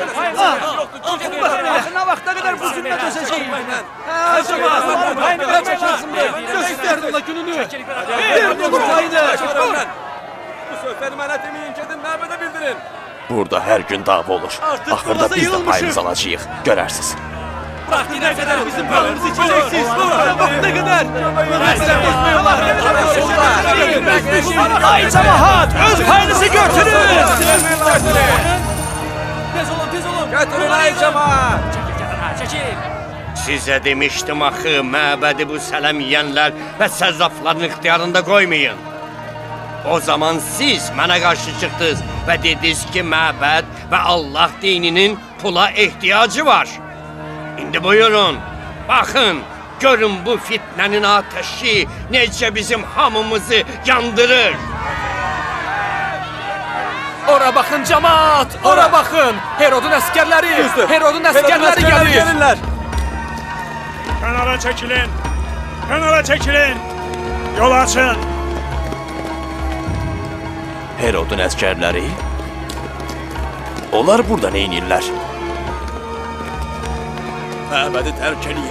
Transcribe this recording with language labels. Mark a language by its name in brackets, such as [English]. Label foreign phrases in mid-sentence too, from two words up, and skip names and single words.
[Azerbaijani] Nə vaxta qədər bu zülmə dözəcəyik? [Turkish] Payını vermek lazımdı. Gösterdim la gününü. Bir dolu payını. [Azerbaijani] Bu sözləri mənə deməyin, gedin məbədə bildirin. Burada hər gün dava olur. Artıq Axırda boğaza biz də yığılmışıq. payımızı alacağıq. Görərsiniz. [Turkish] Vakti ne kadar bizim paramızı içeceksiniz. Vakti ne kadar. Bizden bozmuyorlar. Ay cemaat, [Azerbaijani] öz payınızı götürün. Tez olun, tez olun. Götürün ay cəmaat. Sizə demişdim axı, məbədi bu sələm yeyənlər və səzzafların ixtiyarında qoymayın. O zaman siz mənə qarşı çıxdınız və dediniz ki, məbəd və Allah dininin pula ehtiyacı var. İndi buyurun, baxın, görün bu fitnənin ateşi necə bizim hamımızı yandırır. [Turkish] Ora bakın cemaat. Ora bakın. Herod'un askerleri. Herod'un askerleri geliyor. [Azerbaijani] Kənara çəkilin. Kənara çəkilin. Yol açın. Herodun əskərləri. Onlar burada nə edirlər? Məbədi tərk eləyin.